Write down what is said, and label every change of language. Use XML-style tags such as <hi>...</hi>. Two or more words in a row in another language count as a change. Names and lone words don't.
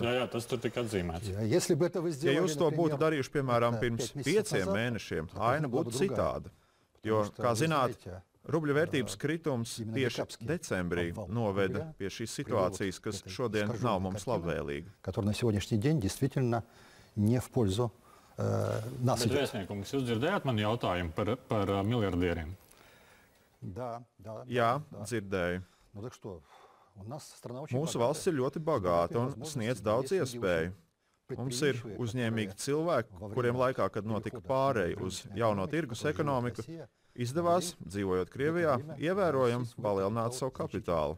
<lv>Jā, tas tur tika atzīmēts. Ja jūs to būtu darījuši, piemēram, pirms 5 mēnešiem, aina būtu citāda. Jo, kā zināt, rubļa vērtības kritums tieši decembrī noveda pie šīs situācijas, kas šodien nav mums labvēlīga.</lv> <ru>Не в пользу нас.</ru> <lv>Bet, vēstniekums, jūs dzirdējāt mani jautājumu par miljardieriem? Jā, dzirdēju. Mūsu valsts ir ļoti bagāta un sniedz daudz iespēju. Mums ir uzņēmīgi cilvēki, kuriem laikā, kad notika pārēja uz jauno tirgus ekonomiku, izdevās, dzīvojot Krievijā, ievērojami palielināt savu kapitālu.</lv>